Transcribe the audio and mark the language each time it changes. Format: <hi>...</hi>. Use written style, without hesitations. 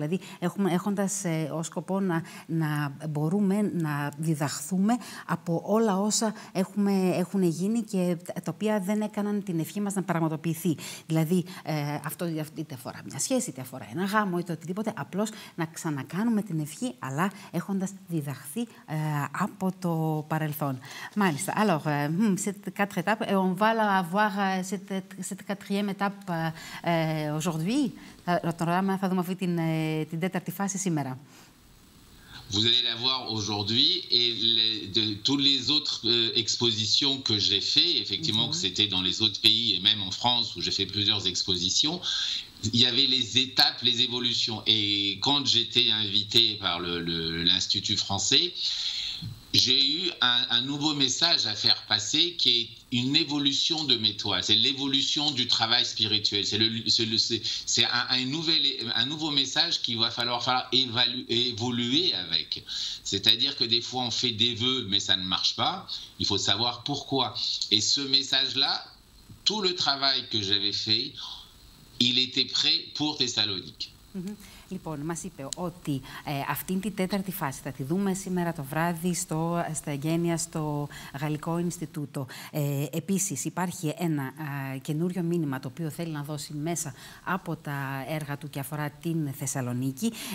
<el>Δηλαδή, έχοντας ως σκοπό να μπορούμε να διδαχθούμε από όλα όσα έχουν γίνει και τα οποία δεν έκαναν την ευχή μας να πραγματοποιηθεί. Δηλαδή, αυτό είτε αφορά μια σχέση, είτε αφορά ένα γάμο, είτε οτιδήποτε, απλώς να ξανακάνουμε την ευχή, αλλά έχοντας διδαχθεί από το παρελθόν. Μάλιστα.</el> <fr>Alors, cette 4 étapes, on va avoir cette quatrième étape aujourd'hui.</fr> <el>Τώρα θα δούμε αυτή την τέταρτη φάση σήμερα.</el> <fr>Vous allez la voir aujourd'hui et toutes les autres expositions que j'ai fait, effectivement que c'était dans les autres pays et même en France où j'ai fait plusieurs expositions, il y avait les étapes, les évolutions. Et quand j'étais invité par l'Institut français, j'ai eu un nouveau message à faire passer qui est une évolution de mes toiles. C'est l'évolution du travail spirituel. C'est un nouveau message qu'il va falloir évoluer avec. C'est-à-dire que des fois on fait des vœux mais ça ne marche pas. Il faut savoir pourquoi. Et ce message-là, tout le travail que j'avais fait, il était prêt pour Thessalonique.</fr> <el>Λοιπόν, μας είπε ότι αυτήν την τέταρτη φάση θα τη δούμε σήμερα το βράδυ στα εγγένεια στο Γαλλικό Ινστιτούτο. Επίσης, υπάρχει ένα καινούριο μήνυμα το οποίο θέλει να δώσει μέσα από τα έργα του και αφορά την Θεσσαλονίκη.</el>